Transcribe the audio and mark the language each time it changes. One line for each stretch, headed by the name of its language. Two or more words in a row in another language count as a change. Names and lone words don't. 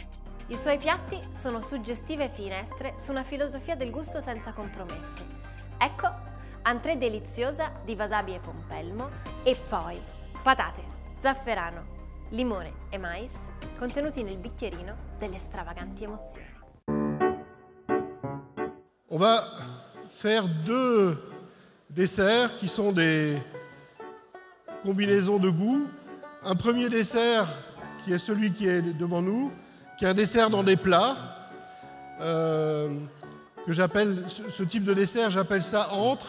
Italian: I suoi piatti sono suggestive finestre su una filosofia del gusto senza compromessi. Ecco, entrée deliziosa di wasabi e pompelmo e poi patate, zafferano, limone e mais contenuti nel bicchierino delle stravaganti emozioni.
French: On va faire 2 desserts qui sont des combinaisons de goût. Un premier dessert qui est celui qui est devant nous, qui est un dessert dans des plats, que j'appelle, ce type de dessert, j'appelle ça entre.